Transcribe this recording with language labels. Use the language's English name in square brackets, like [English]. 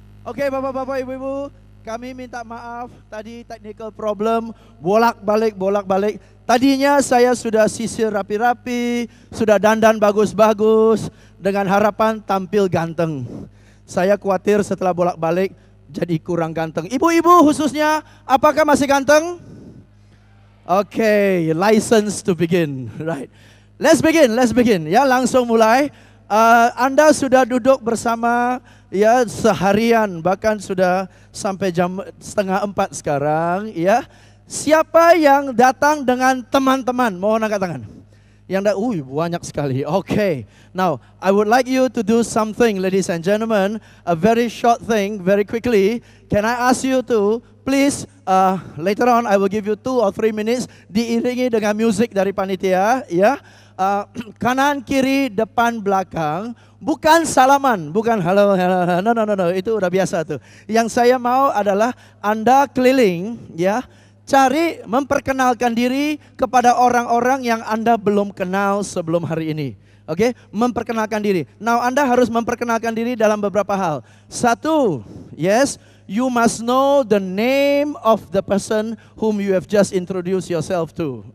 [Indonesian] Oke, bapak-bapak, ibu-ibu, kami minta maaf tadi technical problem, bolak-balik. Tadinya saya sudah sisir rapi-rapi, sudah dandan bagus-bagus dengan harapan tampil ganteng. Saya khawatir setelah bolak-balik jadi kurang ganteng. Ibu-ibu khususnya, apakah masih ganteng? [English] Oke, license to begin, right? Let's begin. [Indonesian] Ya, langsung mulai. Anda sudah duduk bersama ya seharian, bahkan sudah sampai jam 3:30 sekarang. Ya, siapa yang datang dengan teman-teman? Mohon angkat tangan. Yang banyak sekali. Okay. [English] Now, I would like you to do something, ladies and gentlemen. A very short thing, very quickly. Can I ask you to please, later on I will give you 2 or 3 minutes [Indonesian] diiringi dengan musik dari panitia, ya. Kanan, kiri, depan, belakang. Bukan salaman, bukan halo, no, itu udah biasa tuh. Yang saya mau adalah Anda keliling, ya. Cari memperkenalkan diri kepada orang-orang yang Anda belum kenal sebelum hari ini. Oke, memperkenalkan diri. Now Anda harus memperkenalkan diri dalam beberapa hal. [English] 1, yes, you must know the name of the person whom you have just introduced yourself to.